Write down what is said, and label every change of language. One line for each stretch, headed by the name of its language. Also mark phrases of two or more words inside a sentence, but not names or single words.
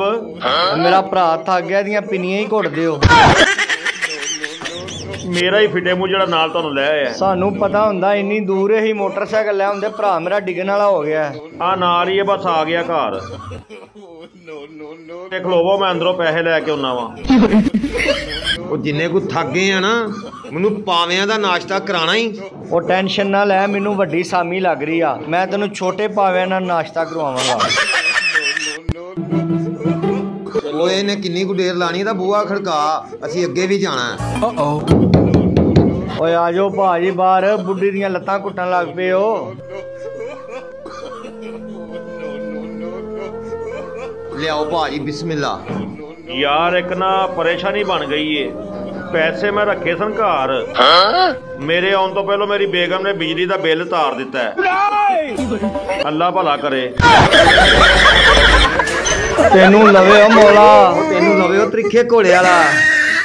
Punjabi: ਮੇਰਾ ਭਰਾ ਥੱਕ ਗਿਆ, ਦਿਆਂ ਪਿੰਨੀਆਂ ਹੀ ਘੁੱਟ ਦਿਓ। ਮੇਰਾ ਹੀ ਫਿੱਟੇ ਮੂੰਹ ਜਿਹੜਾ ਨਾਲ ਤੁਹਾਨੂੰ ਲੈ ਆਇਆ। ਸਾਨੂੰ ਪਤਾ ਹੁੰਦਾ ਇੰਨੀ ਦੂਰ ਹੀ ਮੋਟਰਸਾਈਕਲ ਲੈ ਆਉਂਦੇ, ਭਰਾ ਮੇਰਾ ਡਿੱਗਣ ਵਾਲਾ ਹੋ ਗਿਆ। ਆ ਨਾਲ ਹੀ ਹੈ, ਬੱਸ ਆ ਗਿਆ ਘਰ। ਤੇ ਖਲੋਵੋ, ਮੈਂ ਅੰਦਰੋਂ ਪੈਸੇ ਲੈ ਕੇ ਆਉਣਾ ਵਾਂ। ਉਹ ਜਿੰਨੇ ਕੋ ਥੱਕ ਗਏ ਆ ਨਾ, ਮੈਨੂੰ ਪਾਵਿਆਂ ਦਾ ਨਾਸ਼ਤਾ ਕਰਾਣਾ ਹੀ। ਉਹ ਟੈਨਸ਼ਨ ਨਾ ਲੈ, ਮੈਨੂੰ ਵੱਡੀ ਸਾਮੀ ਲੱਗ ਰਹੀ ਆ। ਮੈਂ ਤੈਨੂੰ ਛੋਟੇ ਪਾਵਿਆਂ ਨਾਲ ਨਾਸ਼ਤਾ ਕਰਵਾਵਾਂਗਾ। ਓਏ ਇਹਨੇ ਕਿੰਨੀ ਕੁ ਦੇਰ ਲਾਣੀ? ਇਹਦਾ ਬੂਹਾ ਖੜਕਾ, ਅਸੀਂ ਅੱਗੇ ਵੀ ਜਾਣਾ। ਓਏ ਆ ਜਾਓ ਭਾਜੀ ਬਾਹਰ, ਬੁੱਢੀ ਦੀਆਂ ਲੱਤਾਂ ਘੁੱਟਣ ਲੱਗ ਪਏ ਹੋ। ਲਿਆਓ ਭਾਜੀ, ਬਿਸਮਿल्लाह। ਯਾਰ ਇੱਕ ਨਾ ਪਰੇਸ਼ਾਨੀ ਬਣ ਗਈ ਹੈ। ਪੈਸੇ ਮੈਂ ਰੱਖੇ ਸਨ ਘਰ, ਮੇਰੇ ਆਉਣ ਤੋਂ ਪਹਿਲਾਂ ਮੇਰੀ ਬੇਗਮ ਨੇ ਬਿਜਲੀ ਦਾ ਬਿੱਲ ਤਾਰ ਦਿੱਤਾ ਹੈ। ਅੱਲਾਹ ਭਲਾ ਕਰੇ। ਤੈਨੂੰ ਲਵੇ ਓ ਮੌਲਾ, ਤੈਨੂੰ ਲਵੇ ਓ ਤ੍ਰਿੱਖੇ ਘੋੜੇ ਵਾਲਾ।